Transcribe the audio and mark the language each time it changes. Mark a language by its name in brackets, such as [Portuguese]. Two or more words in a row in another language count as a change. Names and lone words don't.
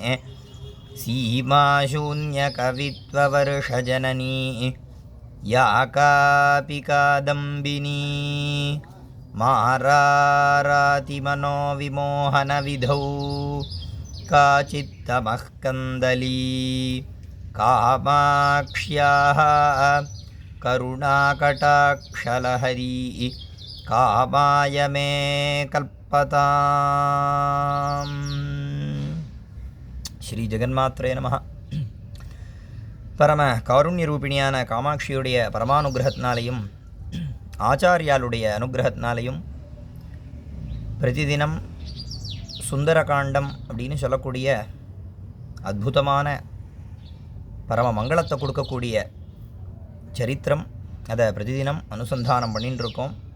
[Sanskrit] सीमाशून्यकवित्ववर्षजननी या कापि कादम्बिनी मारारातिमनोविमोहनविधौ काचित्तमः कन्दली कामाक्ष्याः करुणाकटाक्षलहरी कामाय मे कल्पताम्। श्री जगन्मात्रे नमः। [Tamil] பரம காருண்யரூபிணியான காமாட்சியுடைய பரமானுகிரகத்தினாலையும் ஆச்சாரியாளுடைய அனுகிரகத்தினாலையும் பிரதிதினம் சுந்தரகாண்டம் அப்படின்னு சொல்லக்கூடிய அற்புதமான பரம மங்களத்தை கொடுக்கக்கூடிய சரித்திரம், அதை பிரதிதினம் அனுசந்தானம் பண்ணிட்டு இருக்கோம்.